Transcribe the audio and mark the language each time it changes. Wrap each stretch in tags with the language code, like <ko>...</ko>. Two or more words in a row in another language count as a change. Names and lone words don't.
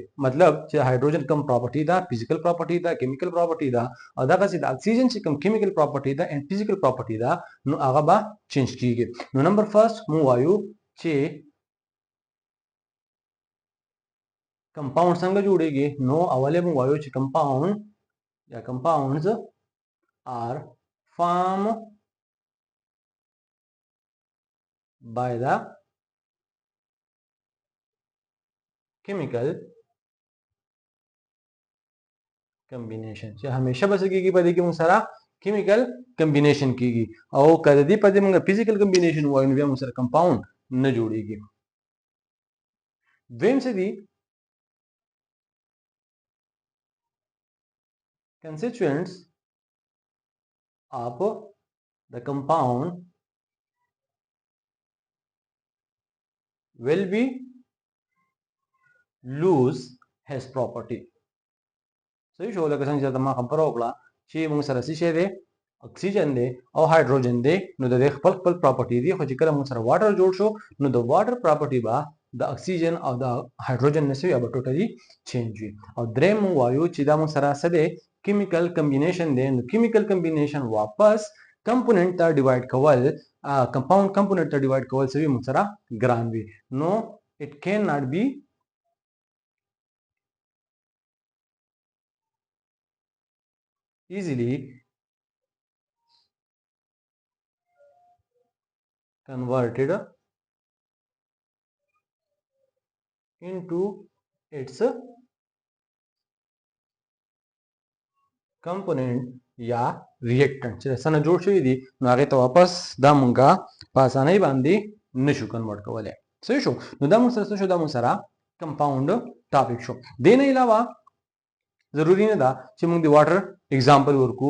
<ps>مطلب چې هایدروجن کم پراپرټي دا</ps> <en>physical property</en> <ps>دا</ps> <en>chemical property</en> <ps>دا، او دا چې د اکسیجن چې کم</ps> <en>chemical property</en> <ps>دا</ps> <en>and physical property</en> <ps>دا نو هغه به چینج کیږي. نو</ps> <en>number first</en> <ps>مو وایو چې کمپاوند څنګه جوړیږي. نو اوله مو وایو چې کمپاوند یا</ps> <en>compounds are formed by the chemical combination.</en> <ps>چې همیشه بس کېږي په دې کې موږ سره</ps> <en>chemical combination</en> <ps>کېږي، او کله دې په دې موږ</ps> <en>physical combination</en> <ps>وایو نو بیا موږ سره compound نه جوړیږي. دویم څه دي</ps> <en>constituents of the compound will be lose his property.</en> <ps>صحیح شو، لکه څنګه چې ما خبره وکړه چې موږ سره څه دی، اکسیجن دی او هایدروجن دی، نو د خپل پراپرټي دی. خو چې کله موږ سره واټر جوړ شو نو د واټر پراپرټي به د اکسیجن او د هایدروجن نسوي او</ps> <en>total change</en> <ps>وي. او دریم وایو چې دا موږ سره څه دی،</ps> <en>chemical combination</en> <ps>دی. نو</ps> <en>chemical combination</en> <ps>واپس کمپوننت ته ډیوایډ کول،</ps> <en>compound component</en> <ps>ته ډیوایډ کول سوي موږ سره ګران وي.</ps> <en>نو it cannot be easily converted into its component یا reactant.</en> <ps>چې څنګه جوړ شوی دی نو هغه ته واپس دا مونږه په اسانۍ باندې نشو کنورټ کولای. صحیح شو، نو دا مونږ سره څه شو، دا مونږ سره</ps> <en>compound topic</en> <ps>شو. دین علاوه ضروری نه ده چې موږ د</ps> <en>water example</en> <ps>ورکو.</ps>